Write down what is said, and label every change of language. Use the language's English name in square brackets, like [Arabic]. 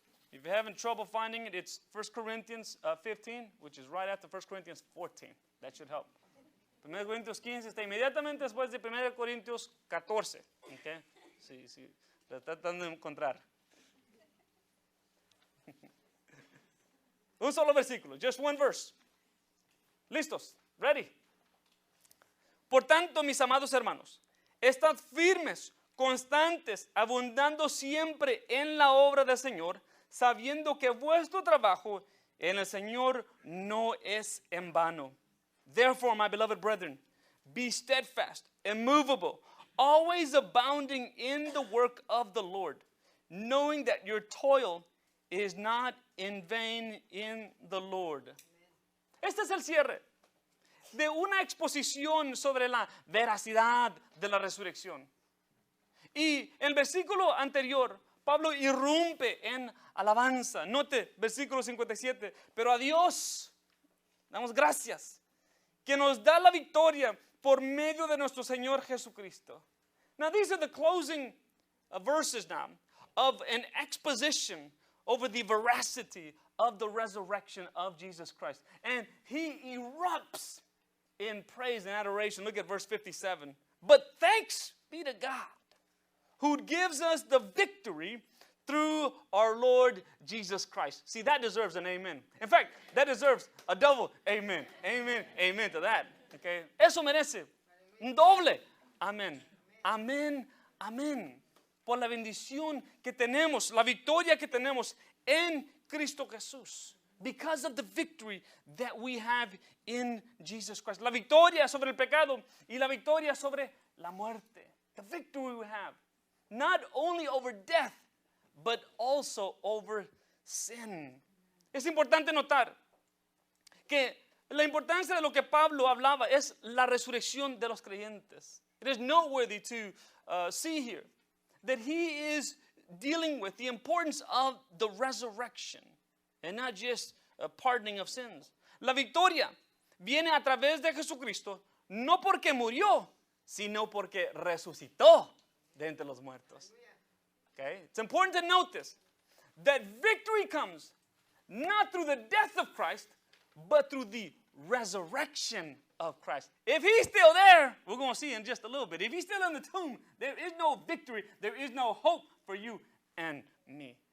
[English] If you're having trouble finding it, it's 1 Corinthians 15, which is right after 1 Corinthians 14. That should help. [Spanish] 1 Corintios 15 está inmediatamente después de 1 Corintios 14. Okay? Sí, lo está tratando de encontrar. Un solo versículo, [English] just one verse. [Spanish] ¿Listos? [English] Ready? [Spanish] Por tanto, mis amados hermanos, estad firmes, constantes, abundando siempre en la obra del Señor, sabiendo que vuestro trabajo en el Señor no es en vano. [English] Therefore, my beloved brethren, be steadfast, immovable, always abounding in the work of the Lord, knowing that your toil is not in vain in the Lord. [Spanish] Este es el cierre de una exposición sobre la veracidad de la resurrección. Y en el versículo anterior, Pablo irrumpe en alabanza. Note, versículo 57, pero a Dios damos gracias, que nos da la victoria por medio de nuestro Señor Jesucristo. [English] Now these are the closing verses now of an exposition over the veracity of the resurrection of Jesus Christ. And he erupts in praise and adoration. Look at verse 57. But thanks be to God, who gives us the victory through our Lord Jesus Christ. See, that deserves an amen. In fact, that deserves a double amen. Amen, amen to that. Okay? [Spanish] Eso merece un doble amén. Amén, amén. Por la bendición que tenemos, la victoria que tenemos en Cristo Jesús. [English] Because of the victory that we have in Jesus Christ. [Spanish] La victoria sobre el pecado y la victoria sobre la muerte. [English] The victory we have. not only over death, but also over sin. [Spanish] Es importante notar que la importancia de lo que Pablo hablaba es la resurrección de los creyentes. [English] It is noteworthy to see here that he is dealing with the importance of the resurrection and not just a pardoning of sins. [Spanish] La victoria viene a través de Jesucristo, no porque murió, sino porque resucitó de entre los muertos. [English] Okay? It's important to note this, that victory comes not through the death of Christ, but through the resurrection of Christ. If he's still there, we're going to see in just a little bit. If he's still in the tomb, there is no victory, there is no hope for you and me.